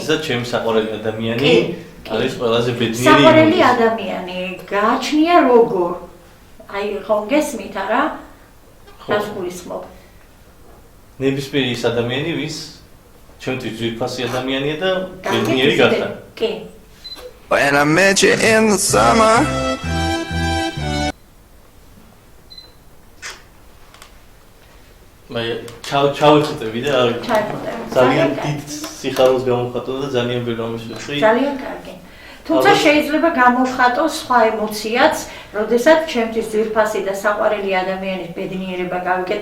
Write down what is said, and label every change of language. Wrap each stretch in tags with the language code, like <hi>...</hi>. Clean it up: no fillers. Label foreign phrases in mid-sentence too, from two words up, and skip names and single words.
<ka>თუმცა ჩემი საყვარელი ადამიანი არის ყველაზე ბედნიერი. საყვარელი ადამიანი გააჩნია როგორ? აი, ხომ გესმით არა? რას გულისხმობ? ნებისმიერი ის ადამიანი, ვის ჩემთვის ძვირფასი ადამიანია და ბედნიერი გახდა. კი.</ka> <en>When I met you in the summer</en> <ka>მე ჩავიხუტები და ძალიან დიდ სიხარულს გამოვხატო და ძალიან ვერ გამიშევხი. ძალიან კარგი. თუმცა შეიძლება გამოვხატოს სხვა ემოციაც, როდესაც ჩემთვის ძვირფასი და საყვარელი ადამიანის ბედნიერება გავიგეთ.</ka>